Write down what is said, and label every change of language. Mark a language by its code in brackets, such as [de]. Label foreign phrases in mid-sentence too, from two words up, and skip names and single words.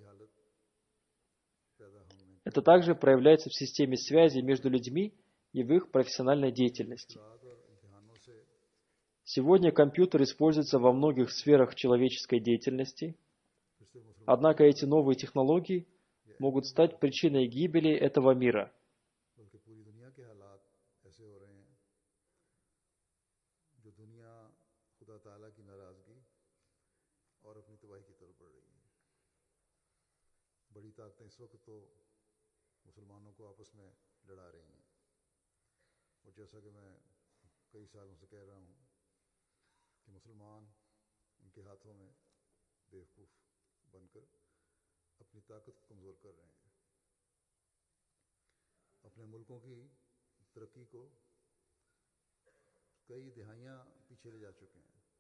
[ru] Это также проявляется в системе связи между людьми и в их профессиональной деятельности. Сегодня компьютер используется во многих сферах человеческой деятельности. Однако эти новые технологии могут стать причиной гибели этого мира. [ur] بلکہ پوری دنیا کے حالات ایسے ہو رہے ہیں جو دنیا خدا تعالیٰ کی ناراضگی اور اپنی تباہی کی طرف بڑھ رہی ہے. بڑی طاقتیں اس وقت تو مسلمانوں کو آپس میں لڑا رہی ہیں، اور جیسا کہ میں کئی سالوں سے کہہ رہا ہوں کہ مسلمان ان کے ہاتھوں میں بیوقوف بن کر اپنی طاقت کو کمزور کر رہے ہیں، اپنے ملکوں کی ترقی کو کئی دہائیاں پیچھے لے جا چکے ہیں.